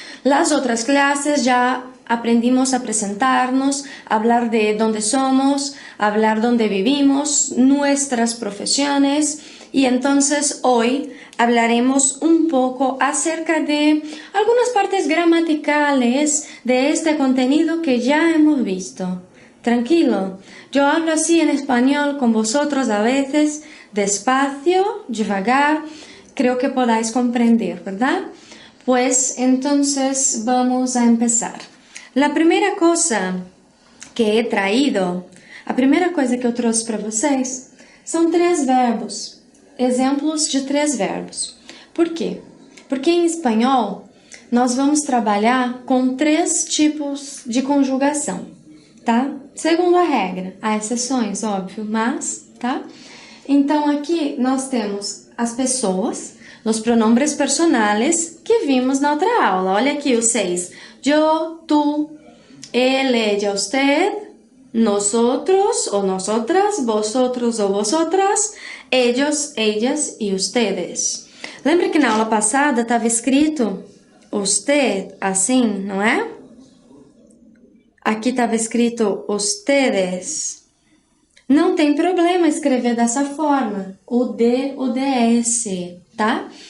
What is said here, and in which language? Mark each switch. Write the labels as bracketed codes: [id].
[es] Las otras clases ya aprendimos a presentarnos, hablar de dónde somos, hablar dónde vivimos, nuestras profesiones y entonces hoy hablaremos un poco acerca de algunas partes gramaticales de este contenido que ya hemos visto. Tranquilo, yo hablo así en español con vosotros a veces, despacio, devagar, creo que podáis comprender, ¿verdad? Pues entonces vamos a empezar. La primera cosa que he traído, [pt] a primeira coisa que eu trouxe para vocês, são 3 verbos, exemplos de 3 verbos. Por quê? Porque em espanhol nós vamos trabalhar com 3 tipos de conjugação, tá? Segundo a regra, há exceções, óbvio, mas, tá? Então aqui nós temos as pessoas, os pronombres personales que vimos na outra aula. Olha aqui os 6. [es] Yo, tú, él, ella, usted, nosotros o nosotras, vosotros o vosotras, ellos, ellas e ustedes. [pt] Lembra que na aula passada estava escrito usted assim, não é? Aqui estava escrito ustedes. Não tem problema escrever dessa forma, o D, o DS, tá?